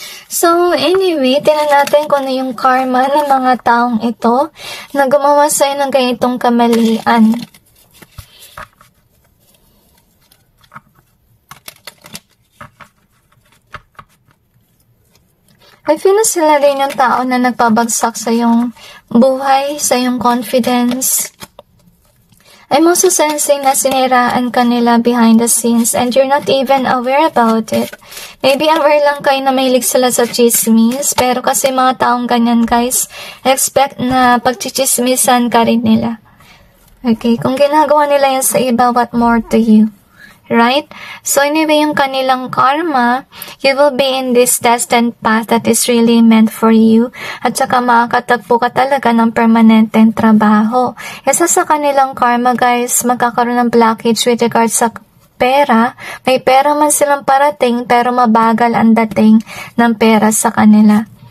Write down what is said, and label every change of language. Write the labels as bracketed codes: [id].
[tl] So, anyway, tingnan natin kung ano yung karma ng mga taong ito na gumawa sa'yo ng ganitong kamalian. [en] I feel na [tl] sila rin yung tao na nagpabagsak sa iyong buhay, sa iyong confidence. [en] I'm also sensing [tl] na siniraan ka nila [en] behind the scenes and you're not even aware about it. [tl] Maybe aware lang kayo na mahilig sila sa chismis, pero kasi mga taong ganyan guys, expect na pagchichismisan ka rin nila. Okay, kung ginagawa nila yan sa iba, [en] what more to you? Right? [tl] So anyway, yung kanilang karma, [en] you will be in this destined path that is really meant for you. [tl] At saka makakatagpo ka talaga ng permanenteng trabaho. Isa sa kanilang karma, guys, magkakaroon ng blockage with regards sa pera. May pera man silang parating, pero mabagal ang dating ng pera sa kanila.